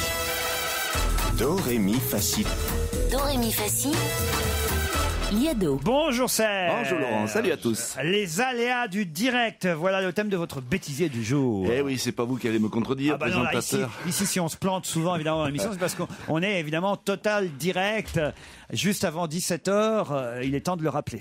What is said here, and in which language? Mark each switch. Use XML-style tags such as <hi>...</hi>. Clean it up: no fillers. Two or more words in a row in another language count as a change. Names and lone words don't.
<fr>Do, ré, mi, fa, si. Do, ré, mi, fa, si. Liado. Bonjour Serge. Bonjour Laurent, salut à tous. Les aléas du direct, voilà le thème de votre bêtisier du jour. Eh oui, c'est pas vous qui allez me contredire, non, là, présentateur. ici, si on se plante souvent évidemment dans l'émission, c'est parce qu'on est évidemment total direct. Juste avant 17h, il est temps de le rappeler.</fr>